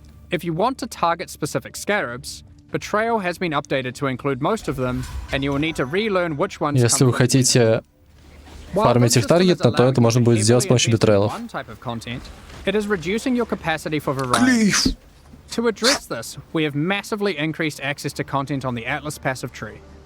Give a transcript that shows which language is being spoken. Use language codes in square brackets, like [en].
[en] If you want to target specific scarabs, Betrayal has been updated to include most of them, and you will need to relearn which ones. [ru] Если вы хотите фармить их таргетно, то это можно будет сделать с помощью битрейлов. [en] It is reducing your capacity for variety. To address this, we have massively increased access to content on the Atlas passive tree.